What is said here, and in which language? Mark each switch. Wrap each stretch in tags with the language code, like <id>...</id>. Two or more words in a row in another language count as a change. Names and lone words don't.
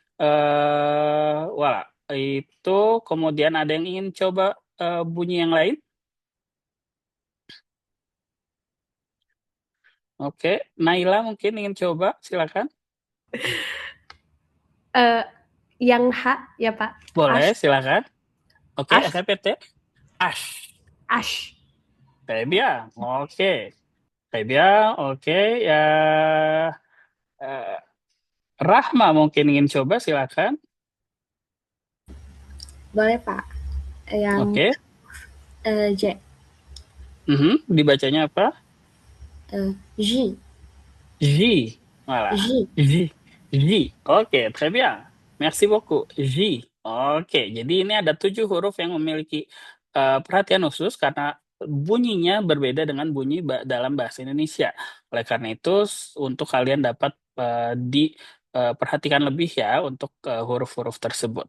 <id>Wala, itu kemudian ada yang ingin coba bunyi yang lain? Oke, Naila mungkin ingin coba, silakan. Yang H ya Pak. Boleh, Ash. silakan. Oke, Ash.</id> <fr>répétez. Ash. Ash. Très bien. Oke. Très bien.</fr> <id>Oke. Ya. Rahma mungkin ingin coba, silakan. boleh Pak. Yang Oke. J, Dibacanya apa? J,</id> <fr>J. Voilà. J. J. J. Oke, très bien. Merci beaucoup. J.</fr> <id>Oke, jadi ini ada 7 huruf yang memiliki perhatian khusus karena bunyinya berbeda dengan bunyi dalam bahasa Indonesia. Oleh karena itu, untuk kalian dapat diperhatikan lebih ya untuk huruf-huruf tersebut.</id>